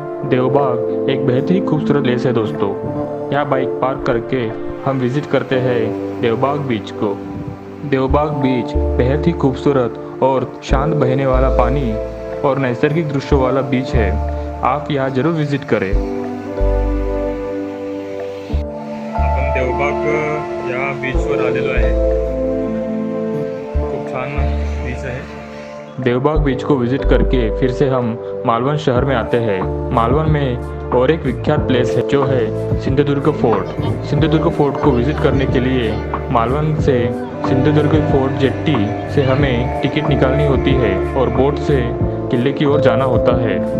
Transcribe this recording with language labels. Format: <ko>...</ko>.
<hi>देवबाग एक बेहद ही खूबसूरत प्लेस है दोस्तों। यहाँ बाइक पार्क करके हम विज़िट करते हैं देवबाग बीच को। देवबाग बीच बेहद ही खूबसूरत और शांत बहने वाला पानी और नैसर्गिक दृश्यों वाला बीच है। आप यहाँ ज़रूर विज़िट करें।</hi> <mr>आपण देवबाग या बीचवर आलेलो आहे। खूप छान बीच आहे।</mr> <hi>देवबाग बीच को विजिट करके फिर से हम मालवन शहर में आते हैं। मालवन में और एक विख्यात प्लेस है जो है सिंधुदुर्ग फोर्ट। सिंधुदुर्ग फोर्ट को विजिट करने के लिए मालवन से सिंधुदुर्ग फोर्ट जेट्टी से हमें टिकट निकालनी होती है और बोट से किले की ओर जाना होता है।</hi>